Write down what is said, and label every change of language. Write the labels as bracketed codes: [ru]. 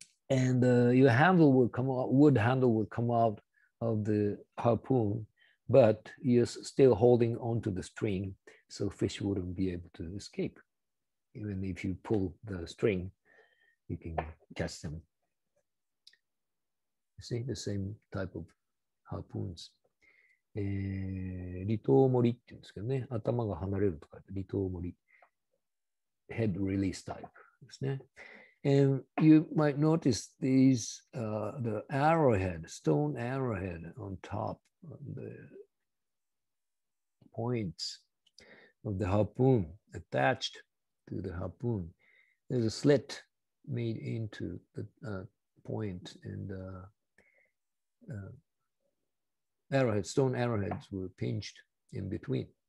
[en] And your handle will come out, wood handle will come out of the harpoon, but you're still holding onto the string, so fish wouldn't be able to escape. Even if you pull the string, you can catch them. You see, the same type of harpoons. [ja] 離島盛りっていうんですけどね、頭が離れるとか、離島盛り、head release type ですね。 [en] And you might notice these, the arrowhead, stone arrowhead on top of the points of the harpoon, attached to the harpoon. There's a slit made into the point, and arrowheads, stone arrowheads were pinched in between.